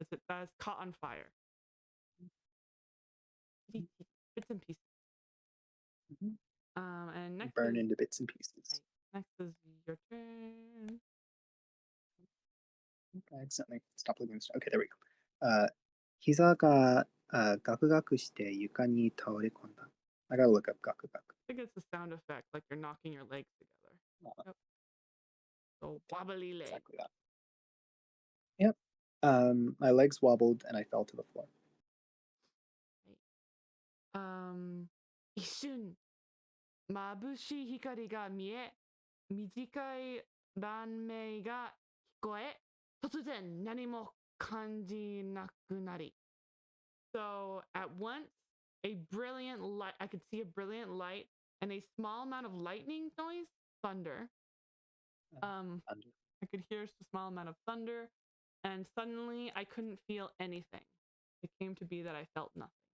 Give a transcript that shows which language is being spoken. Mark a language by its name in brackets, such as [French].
[English] That's caught on fire. Bits and pieces. And next burn into bits and pieces. Next is your turn. I accidentally stopped looking. Okay, there we go. [Japanese] 膝がガクガクして床に倒れ込んだ. [English] I gotta look up ガクガク. I think it's the sound effect, like you're knocking your legs together. Yep. So wobbly leg. Exactly that. Yep. My legs wobbled and I fell to the floor. [Japanese] 一瞬眩しい光が見え、短い乱鳴が聞こえ、突然何も感じなくなり。 [English] So at once, a brilliant light, I could see a brilliant light and a small amount of lightning noise, thunder. I could hear a small amount of thunder, and suddenly I couldn't feel anything. It came to be that I felt nothing.